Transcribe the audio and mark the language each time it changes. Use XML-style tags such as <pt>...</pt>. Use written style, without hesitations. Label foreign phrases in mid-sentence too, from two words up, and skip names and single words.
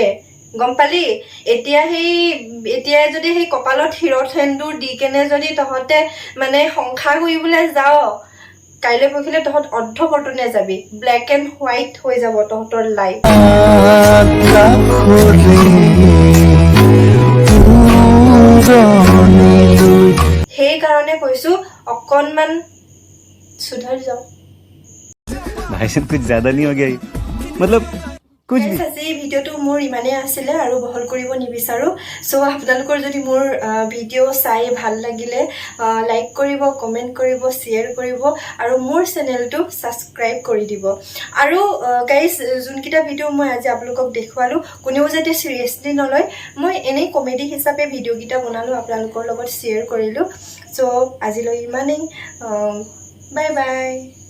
<as>গম পালি এতিয়া যদি সেই কপালত হিৰ' সেন্দুৰ দি কেনে যদি তহঁতে মানে সংসাৰ কৰিবলৈ যাও কাইলৈ পৰহিলে তহঁত অৰ্ধপতনে যাবি</as> <en>black and white</en> <as>হৈ যাব তহঁতৰ লাইফ সেইকাৰণে কৈছো অকণমান</as> <hi>सुधर जाओ भाई साहब कुछ ज्यादा नहीं हो गया ये? मतलब कुछ भी</hi> <as>আজি ভিডিওটো মোৰ ইমানে আছিল আৰু বহল কৰিব নিবিচাৰো সো আপোনালোকৰ যদি মোৰ ভিডিও চাই ভাল লাগিলে লাইক কৰিব কমেন্ট কৰিব শেয়াৰ কৰিব আৰু মোৰ চেনেলটো সাবস্ক্ৰাইব কৰি দিব আৰু গাইস যোনকিটা ভিডিও মই আজি আপোনালোকক দেখুৱালো কোনেও যাতে সিৰিয়াসলি নলয় মই এনে কমেডি হিচাপে ভিডিও কিটা বনালো আপোনালোকৰ লগত শেয়াৰ কৰিলো সো আজিলৈ ইমানেই</as> <en>bye bye</en>